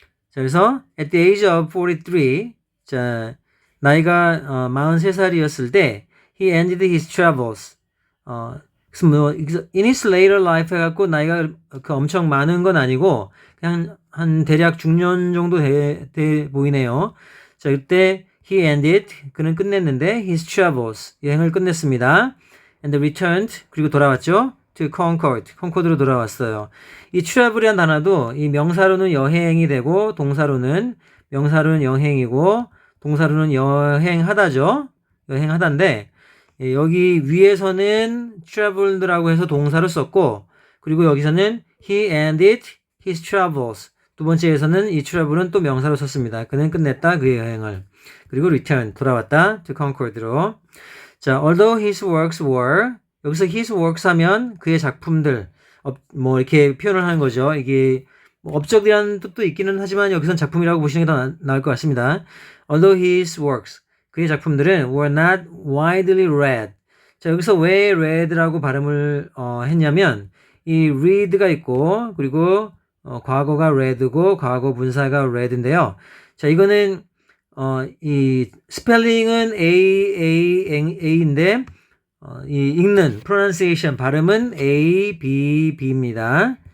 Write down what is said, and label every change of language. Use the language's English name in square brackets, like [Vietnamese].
[English] 자, 그래서 at the age of 43, [Korean] 자, 나이가 43살이었을 때 [English] he ended his travels. [Korean] 그래서 뭐 [English] in his later life [Korean] 해갖고 나이가 그 엄청 많은 건 아니고 그냥 한 대략 중년 정도 돼 보이네요. 자, 그때 [English] he ended, [Korean] 그는 끝냈는데 [English] his travels, [Korean] 여행을 끝냈습니다. [English] and returned, [Korean] 그리고 돌아왔죠. [English] to Concord, [Korean] 콘코드로 돌아왔어요. 이 travel이라는 단어도 이 명사로는 여행이 되고 명사로는 여행이고 동사로는 여행하다죠. 여행하다인데 여기 위에서는 traveled라고 해서 동사로 썼고 그리고 여기서는 he ended his travels. 두 번째에서는 이 travel은 또 명사로 썼습니다. 그는 끝냈다 그의 여행을. 그리고 return, 돌아왔다 to Concord로. 자, [English] although his works were, [Korean] 여기서 his works 하면 그의 작품들, 뭐 이렇게 표현을 하는 거죠. 이게 뭐 업적이라는 뜻도 있기는 하지만 여기선 작품이라고 보시는 게 더 나을 것 같습니다. [English] Although his works, [Korean] 그의 작품들은 [English] were not widely read. [Korean] 자, 여기서 왜 read라고 발음을 했냐면 이 read가 있고 그리고 과거가 read고 과거 분사가 read인데요. 자, 이거는 이 스펠링은 A인데 이 읽는 pronunciation 발음은 ABB입니다.